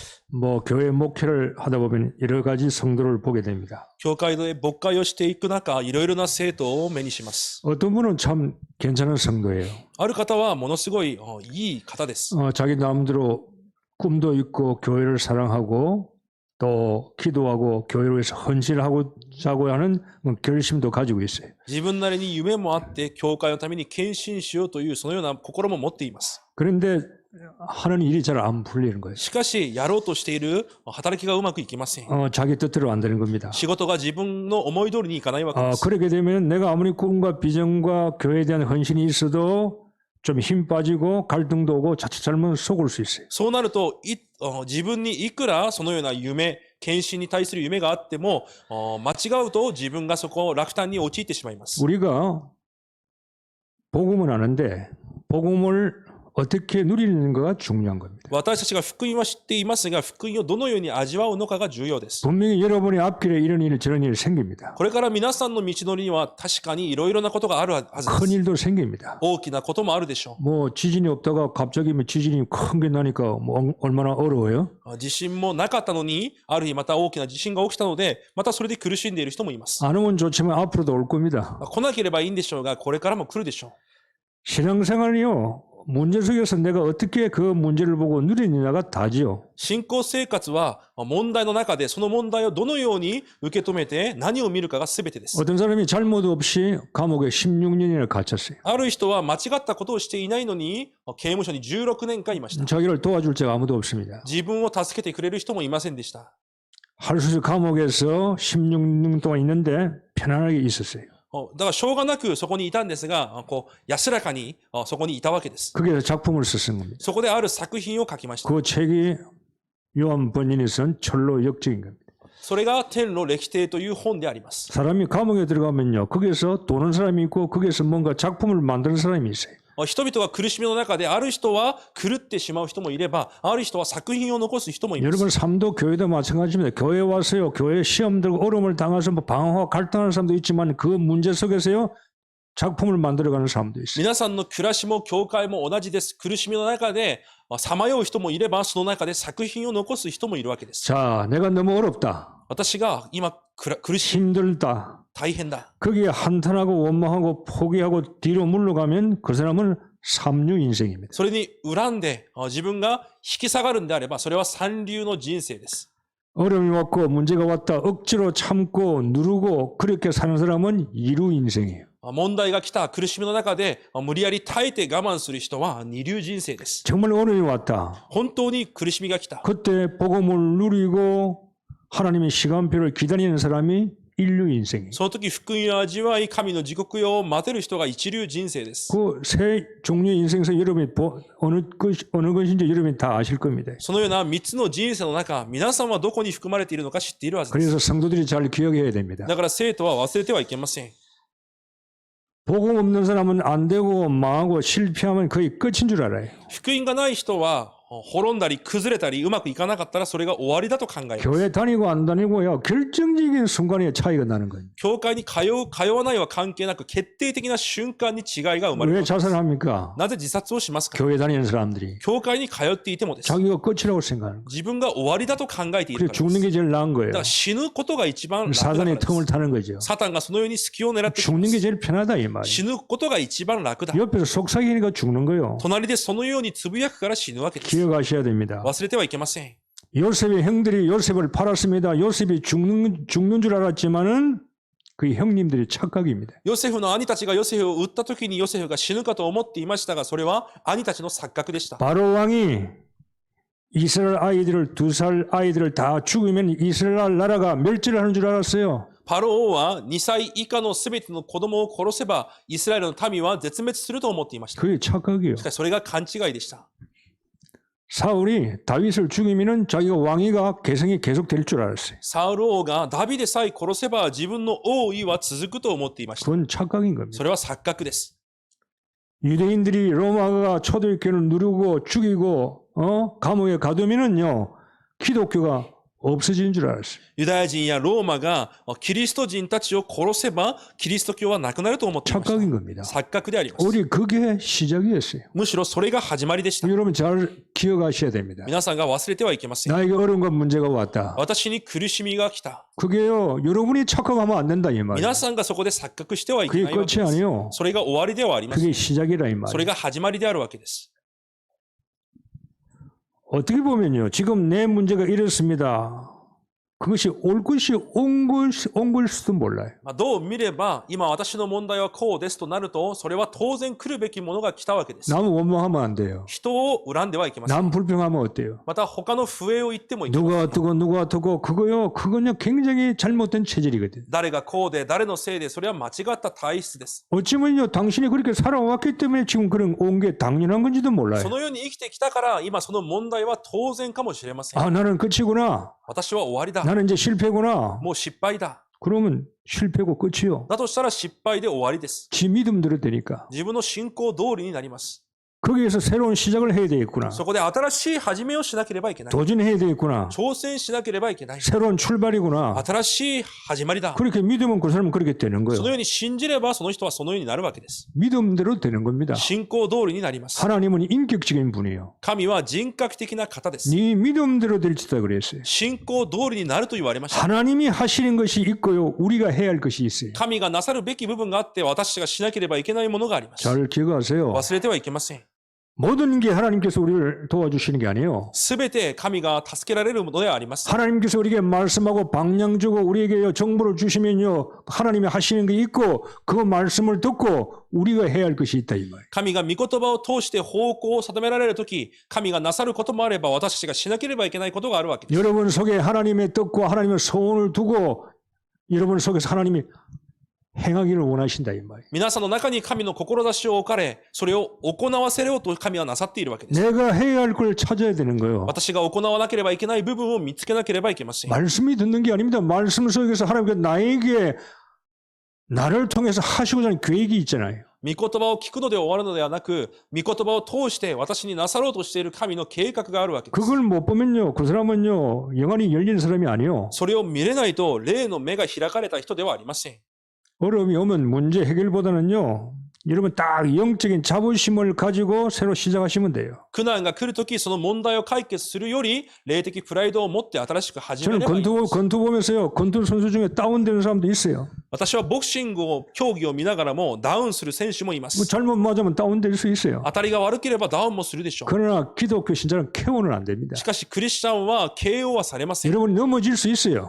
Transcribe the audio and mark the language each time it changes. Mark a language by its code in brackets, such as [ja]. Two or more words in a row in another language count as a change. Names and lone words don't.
[ko] 교회 목회를 하다 보면 여러 가지 성도를 보게 됩니다. [ja] 教会で牧会をしていく中、いろいろな生徒を目にします。 [ko] 어떤 분은 참 괜찮은 성도예요. [ja] ある方はものすごいいい方です。 [ko] 자기 나름대로 꿈도 있고 교회를 사랑하고 또 기도하고 교회를 위해서 헌신하고자고 하는 결심도 가지고 있어요. [ja] 自分なりに夢もあって、教会のために献身しようというそのような心も持っています。 [ko] 그런데 하는 일이 잘 안 풀리는 거예요. [ja] しかし、やろうとしている働きがうまくいきません。 [ko] 자기 뜻대로 안 되는 겁니다. [ja] 仕事が自分の思い通りにいかないわけです。 [ko] 그렇게 되면 내가 아무리 꿈과 비전과 교회에 대한 헌신이 있어도 좀 힘 빠지고 갈등도 오고 자칫 잘못 속을 수 있어요. [ja] そうなると、自分にいくらそのような夢、献身に対する夢があっても、間違うと自分がそこを落胆に陥ってしまいます。 [ko] 우리가 복음은 아는데 복음을 어떻게 누리는가가 중요한 겁니다. [ja] 私たちが福音は知っていますが、福音をどのように味わうのかが重要です。 [ko] 분명히 여러분의 앞길에 이런 일 저런 일이 생깁니다. [ja] これから皆さんの道のりには確かにいろいろなことがあるはずで [ko] 큰 [ja] す。 [ko] 일도 생깁니다. [ja] 大きなこともあるでしょ [ko] 지진이 없다가 갑자기 지진이 큰 게 나니까 얼마나 어려워요? [ja] う。地震もなかったのに、ある日また大きな地震が起きたので、またそれで苦しんでいる人もいます。 [ko] 안 오면 좋지만 앞으로도 올 겁니다. [ja] 来なければいいんでしょうが、これからも来るでしょう。 [ko] 신앙생활이요. 문제 속에서 내가 어떻게 그 문제를 보고 누리느냐가 다지요. [ja] 信仰生活は問題の中でその問題をどのように受け止めて何を見るかが全てです。 [ko] 어떤 사람이 잘못 없이 감옥에 16년이나 갇혔어요. [ja] ある人は間違ったことをしていないのに刑務所に16年間いました。 [ko] 자기를 도와줄 자가 아무도 없습니다. [ja] 自分を助けてくれる人もいませんでした。 [ko] 할수지 감옥에서 16년 동안 있는데 편안하게 있었어요. [ja] だからしょうがなくそこにいたんですが、安らかにそこにいたわけです。 [ko] 거기에서 작품을 썼은 겁니다. [ja] そこである作品を書きました。 [ko] 그 책이 요한 번인이 쓴 철로 역적인 겁니다. [ja] それが天の歴帝という本であります。 [ko] 사람이 감옥에 들어가면요. 거기에서 도는 사람이 있고 거기에서 뭔가 작품을 만드는 사람이 있어요. [ja] 人々が苦しみの中である人は狂ってしまう人もいれば、ある人は作品を残す人もいます。 [ko] 여러분 삶도 교회도 마찬가지입니다. 교회 와서요. 교회 시험 들고 어려움을 당해서 방황하고 갈등하는 사람도 있지만 그 문제 속에서요. 작품을 만들어가는 사람도 있어요. [ja] 皆さんの暮らしも教会も同じです。苦しみの中でさまよう人もいれば、その中で作品を残す人もいるわけです。 [ko] 자, 내가 너무 어렵다. [ja] 私が今苦しい、 [ko] 힘들다. [ja] 大変だ。 [ko] 거기에 한탄하고 원망하고 포기하고 뒤로 물러가면 그 사람은 삼류 인생입니다. [ja] それに恨んで自分が引き下がるんであれば、それは三流の人生です。 [ko] 어려움이 왔고 문제가 왔다 억지로 참고 누르고 그렇게 사는 사람은 이류 인생이에요. [ja] 問題が来た苦しみの中で無理やり耐えて我慢する人は二流人生です。 [ko] 정말 어려움이 왔다. [ja] 本当に苦しみが来た。 [ko] 그때 복음을 누리고 하나님의 시간표를 기다리는 사람이 인류 인생이에요. [ja] その時福音を味わい、神の時刻表を待てる人が一流人生です。 [ko] 그 세 종류의 인생에서 여러분이 어느 것인지 여러분이 다 아실 겁니다. [ja] そのような3つの人生の中、皆さんはどこに含まれているのか知っているはずです。 [ko] 그래서 성도들이 잘 기억해야 됩니다. [ja] だから生徒は忘れてはいけません。 [ko] 복음 없는 사람은 안 되고 망하고 실패하면 거의 끝인 줄 알아요. [ja] 福音がない人は滅んだり崩れたりうまくいかなかったらそれが終わりだと考えます。 [ko] 교회 다니고 안 다니고요. 결정적인 순간에 차이가 나는 거예요. [ja] 教会に通う通わないは関係なく決定的な瞬間に違いが生まれ [ko] 왜 [ja] ます。 [ko] 자살합니까? [ja] なぜ自殺をしますか？ [ko] 교회 다니는 사람들이 [ja] 教会に通っていてもです。 [ko] 자기가 끝이라고 생각하는 거예요. [ja] 自分が終わりだと考えている [ko] 그래 [ja] からで [ko] 죽는 [ja] す。 [ko] 게 제일 나은 [ja] だ [ko] 거예요. [ja] から死ぬことが一番楽だから [ko] 사단의 [ja] で [ko] 틈을 [ja] す。 [ko] 타는 거죠. [ja] サタンがそのように隙を狙ってきま [ko] 죽는 게 [ja] す。 [ko] 제일 편하다 이 말이에요. [ja] 死ぬことが一番楽だ。 [ko] 옆에서 속삭이니까 죽는 거예요. [ja] 隣でそのようにつぶやくから死ぬわけです。 [ko] 기억하셔야 됩니다. [ja] 忘れてはいけません。 [ko] 요셉의 형들이 요셉을 팔았습니다. 요셉이 죽는 줄 알았지만은 그 형님들이 착각입니다. [ja] ヨセフの兄たちがヨセフを撃った時にヨセフが死ぬかと思っていましたが、それは兄たちの錯覚でした。 [ko] 바로 왕이 이스라엘 아이들을 2살 아이들을 다 죽이면 이스라엘 나라가 멸절을 하는 줄 알았어요. [ja] パロ王は2歳以下のすべての子供を殺せば、イスラエルの民は絶滅すると思っていました。 [ko] 그게 착각이에요. [ja] しかしそれが勘違いでした。 [ko] 사울이 다윗을 죽이면은 자기가 왕위가 개성이 계속 될 줄 알았어요. [ja] サウル王がダビデさえ殺せば自分の王位は続くと思っていました。 [ko] 그건 착각인 겁니다. [ja] それは錯覚です。 [ko] 유대인들이 로마가 초대교회를 누르고 죽이고 감옥에 가두면은요 기독교가 없어지는 줄 알았어요. [ja] ユダヤ人やローマがキリスト人たちを殺せばキリスト教はなくなると思っていました。 [ko] 착각인 겁니다. [ja] 錯覚であります。 [ko] 우리 그게 시작이었어요. [ja] むしろそれが始まりでした。 [ko] 여러분 잘 기억하셔야 됩니다. [ja] 皆さんが忘れてはいけません。 [ko] 나에게 어려운 건 문제가 왔다. [ja] 私に苦しみが来た。 [ko] 그게요, 여러분이 착각하면 안 된다 이 말이에요. [ja] 皆さんがそこで錯覚してはいけ [ko] 그게 [ja] ないわけ [ko] 끝이 [ja] です。 [ko] 아니요. [ja] それが終わりではありません。 [ko] 그게 시작이라 이 [ja] そ [ko] 말이에요. [ja] れが始まりであるわけです。 [ko] 어떻게 보면요, 지금 내 문제가 이렇습니다. 그것이 올 것이 온 걸지도 몰라요. [ja] どう見れば、今私の問題はこうですとなると、それは当然来るべきものが来たわけです。 [ko] 남 원망하면 안 돼요. [ja] 人を恨んではいけません。 [ko] 남 불평하면 어때요? [ja] また他の不栄を言ってもいけません。 [ko] 누가 어떻고 누가 어떻고 그거요, 그건요 굉장히 잘못된 체질이거든. [ja] 誰がこうで、誰のせいで、それは間違った体質です。 [ko] 어찌면요, 당신이 그렇게 살아왔기 때문에 지금 그런 온 게 당연한 건지도 몰라요. [ja] そのように生きてきたから、今その問題は当然かもしれません。 [ko] 아, 나는 끝이구나. [ja] 私は終わりだ。 [ko] 나는 이제 실패구나. [ja] もう失敗だ。 [ko] 그러면 실패고 끝이요. [ja] だとしたら失敗で終わりです。 [ko] 지 믿음대로 되니까. [ja] 自分の信仰通りになります。 [ko] 거기에서 새로운 시작을 해야 되겠구나. [ja] そこで新しい始めをしなければいけない。 [ko] 도전해야 되겠구나. [ja] 挑戦しなければいけない。 [ko] 새로운 출발이구나. [ja] 新しい始まりだ。 [ko] 그렇게 믿으면 그 사람은 그렇게 되는 [ja] そ [ko] 거예요. [ja] のように信じればその人はそのようになるわけです。 [ko] 믿음대로 되는 겁니다. [ja] 信仰通りになります。 [ko] 하나님은 인격적인 분이에요. [ja] 神は人格的な方です。 [ko] 네 믿음대로 될지다 그랬어요. [ja] 信仰通りになると言われました。 [ko] 하나님이 하시는 것이 있고요. 우리가 해야 할 것이 있어요. [ja] 神がなさるべき部分があって、私がしなければいけないものがあります。 [ko] 잘 기억하세요. [ja] 忘れてはいけません。 [ko] 모든 게 하나님께서 우리를 도와주시는 게 아니에요. [ja] すべて神が助けられるものではあります。 [ko] 하나님께서 우리에게 말씀하고 방향 주고 우리에게 정보를 주시면요. 하나님이 하시는 게 있고 그 말씀을 듣고 우리가 해야 할 것이 있다 이 말이에요. [ja] 神が御言葉を通して方向を定められるとき、神がなさることもあれば、私たちがしなければいけないことがあるわけです。 [ko] 여러분 속에 하나님의 뜻과 하나님의 소원을 두고 여러분 속에서 하나님이 행하기를 원하신다 이 말이에요. [ja] 皆さんの中に神の志を置かれ、それを行わせようと神はなさっているわけです。 [ko] 내가 해야 할 걸 찾아야 되는 거예요. [ja] 私が行わなければいけない部分を見つけなければいけません。 [ko] 말씀이 듣는 게 아닙니다. 말씀 속에서 하나님께서 나에게 나를 통해서 하시고자 하는 계획이 있잖아요. [ja] 御言葉を聞くので終わるのではなく、御言葉を通して私になさろうとしている神の計画があるわけです。 [ko] 그걸 못 보면요. 그 사람은요. 영안이 열린 사람이 아니에요. [ja] それを見れないと、霊の目が開かれた人ではありません。 [ko] 어려움이 오면 문제 해결보다는요. 여러분 딱 영적인 자부심을 가지고 새로 시작하시면 돼요. [ja] 苦難が来るとき、その問題を解決するより、霊的プライドを持って新しく始め [ko] 저는 [ja] ればいいです。 [ko] 권투 보면서요. 권투 선수 중에 다운되는 사람도 있어요. [ja] 私はボクシングを、競技を見ながらもダウンする選手もいま [ko] 뭐 [ja] す。 [ko] 잘못 맞으면 다운될 수 있어요. [ja] 当たりが悪ければダウンもするでしょう。 [ko] 그러나 기독교 신자는 KO는 안 됩니다. [ja] しかし、クリスチャンは KO はされません。 [ko] 여러분이 넘어질 수 있어요.